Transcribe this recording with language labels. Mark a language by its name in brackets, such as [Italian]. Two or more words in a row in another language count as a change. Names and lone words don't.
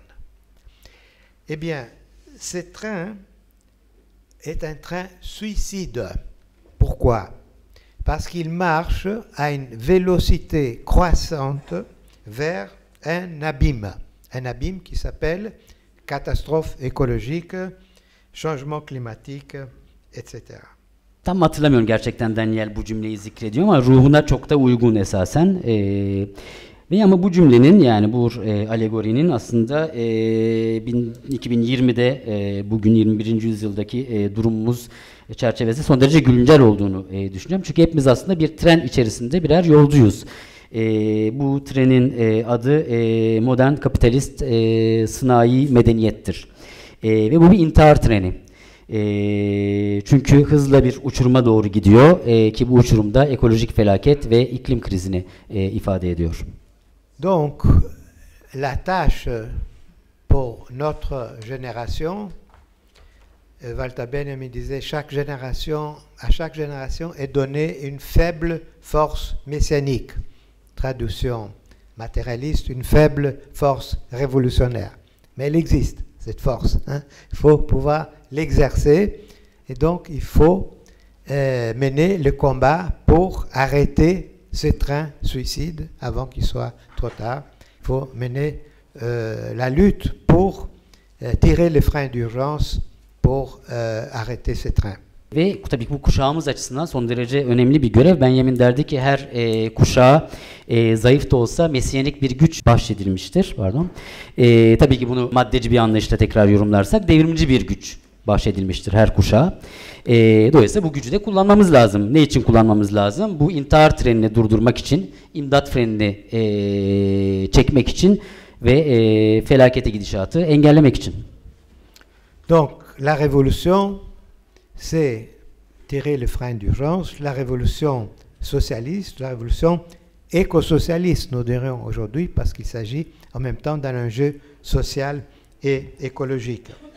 [French] Eh bien, ce train est un train suicide. Pourquoi? Parce qu'il marche à une vélocité croissante vers un abîme qui s'appelle catastrophe écologique, changement climatique, etc. [Turkish] Tam hatırlamıyorum gerçekten Daniel bu cümleyi zikrediyor ama ruhuna çok da uygun esasen. Ve ama bu cümlenin, yani bu alegorinin aslında 2020'de bugün 21. yüzyıldaki durumumuz çerçevesinde son derece güncel olduğunu düşünüyorum. Çünkü hepimiz aslında bir tren içerisinde birer yolcuyuz. Bu trenin adı modern kapitalist sanayi medeniyettir. Ve bu bir intihar treni. Çünkü hızla bir uçuruma doğru gidiyor ki bu uçurumda ekolojik felaket ve iklim krizini ifade ediyor. [French] Donc, la tâche pour notre génération, Walter Benjamin disait, à chaque génération est donnée une faible force messianique. Traduction matérialiste, une faible force révolutionnaire. Mais elle existe, cette force. Hein. Il faut pouvoir l'exercer et donc il faut mener le combat pour arrêter ce train suicide avant qu'il soit trop tard. Il faut mener la lutte pour tirer les freins d'urgence pour arrêter ce train. [Turkish] Ve tabii ki bu kuşağımız açısından son derece önemli bir görev. Benjamin derdi ki her kuşağa zayıf da olsa mesiyanik bir güç bahşedilmiştir. Tabii ki bunu maddeci bir anlayışla tekrar yorumlarsak devrimci bir güç bahşedilmiştir her kuşağa. Dolayısıyla bu gücü de kullanmamız lazım. Ne için kullanmamız lazım? Bu intihar trenini durdurmak için, imdat frenini çekmek için ve felakete gidişatı engellemek için. [French] Donc, la révolution, c'est tirer le frein d'urgence. La révolution socialiste, la révolution éco-socialiste, nous dirions aujourd'hui, parce qu'il s'agit en même temps d'un enjeu social et écologique.